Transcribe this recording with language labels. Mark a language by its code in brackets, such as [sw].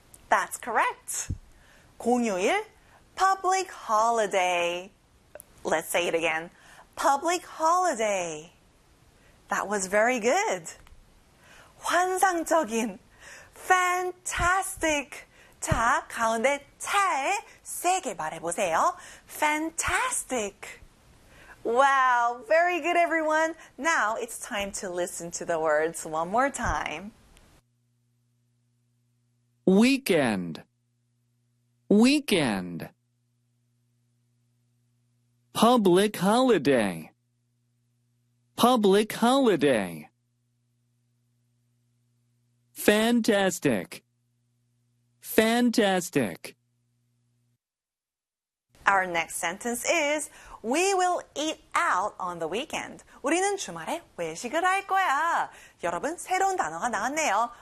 [en] That's correct. [ko] 공휴일, [en] public holiday. Let's say it again. Public holiday. That was very good. [ko] 환상적인, [en] fantastic. [ko] 자, 가운데 차에 세게 말해보세요. [en] Fantastic. Wow, very good, everyone. Now it's time to listen to the words one more time. Weekend, weekend. Public holiday, public holiday. Fantastic, fantastic. Our next sentence is, we will eat out on the weekend. [ko] 우리는 주말에 외식을 할 거야. 여러분, 새로운 단어가 나왔네요.